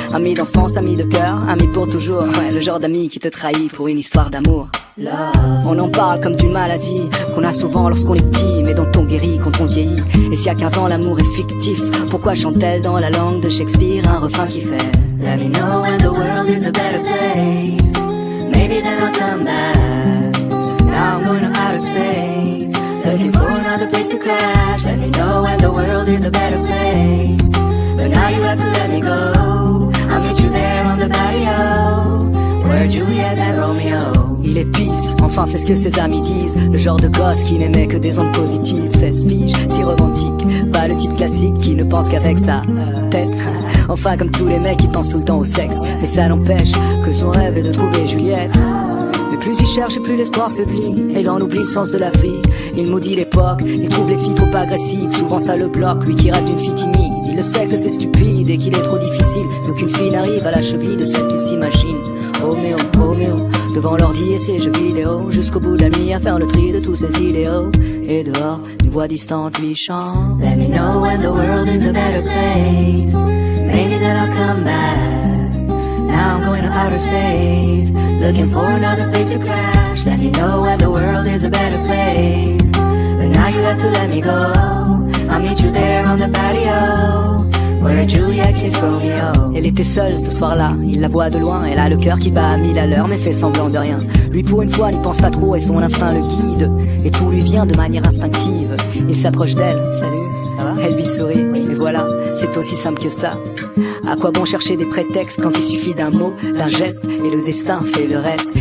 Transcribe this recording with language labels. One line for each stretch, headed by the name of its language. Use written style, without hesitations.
French: Amie d'enfance, amie de cœur, amie pour toujours. Ouais, le genre d'ami qui te trahit pour une histoire d'amour. On en parle comme d'une maladie qu'on a souvent lorsqu'on est petit, mais dont on guérit quand on vieillit. Et si à 15 ans l'amour est fictif, pourquoi chante-t-elle dans la langue de Shakespeare un refrain qui fait
English: Let me know when the world is a better place. Maybe then I'll come back. Now I'm going to outer space, looking for another place to crash. Let me know when the world is a better place. But now you have to let me go. I'll meet you there on the patio, where Juliet met Romeo.
French: Il est peace, enfin c'est ce que ses amis disent. Le genre de gosse qui n'aimait que des ondes positives. 16 piges, si romantique, pas le type classique qui ne pense qu'avec sa tête. Enfin comme tous les mecs qui pensent tout le temps au sexe. Mais ça n'empêche que son rêve est de trouver Juliette. Mais plus il cherche et plus l'espoir faiblit. Et il en oublie le sens de la vie. Il maudit l'époque, il trouve les filles trop agressives. Souvent ça le bloque, lui qui rêve d'une fille timide. Il le sait que c'est stupide et qu'il est trop difficile. Qu'aucune fille n'arrive à la cheville de celle qu'il s'imagine. Roméo, Roméo, devant l'ordi et ses jeux vidéo, jusqu'au bout de la nuit à faire le tri de tous ses idéaux. Et dehors, une voix distante lui chante
English: Let me know when the world is a better place. Maybe then I'll come back. Now I'm going to outer space, looking for another place to crash. Let me know when the world is a better place. But now you have to let me go. I'll meet you there on the patio, where Juliet kissed Romeo.
French: Elle était seule ce soir-là, il la voit de loin. Elle a le cœur qui bat à 1000 à l'heure, mais fait semblant de rien. Lui pour une fois n'y pense pas trop et son instinct le guide. Et tout lui vient de manière instinctive. Il s'approche d'elle, salut, ça va? Elle lui sourit, et voilà, c'est aussi simple que ça. À quoi bon chercher des prétextes quand il suffit d'un mot, d'un geste, et le destin fait le reste.